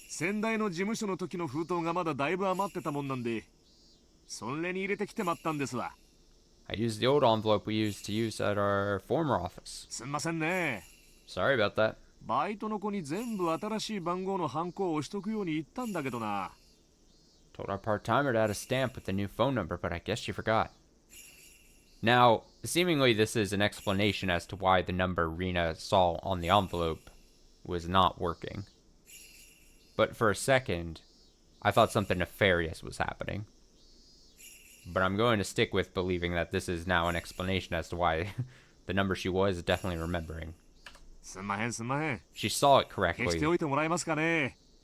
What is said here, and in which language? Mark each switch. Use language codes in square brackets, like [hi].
[ja] 先代の事務所の時の封筒がまだだいぶ余ってたもんなんで、それに入れてきてまったんですわ。 [en] I used the old envelope we used to use at our former office. [ja] すんませんね。 [en] Sorry about that. [ja] バイトの子に全部新しい番号のハンコを押しとくように言ったんだけどな。 [en] Told our part-timer to add a stamp with the new phone number, but I guess she forgot. Now, seemingly this is an explanation as to why the number Rena saw on the envelope was not working. But for a second, I thought something nefarious was happening. But I'm going to stick with believing that this is now an explanation as to why the number she was definitely remembering. [ja] すんまへんすんまへん。 [en] She saw it [ja] 消して [en] correctly, [ja] おいてもらえますかね。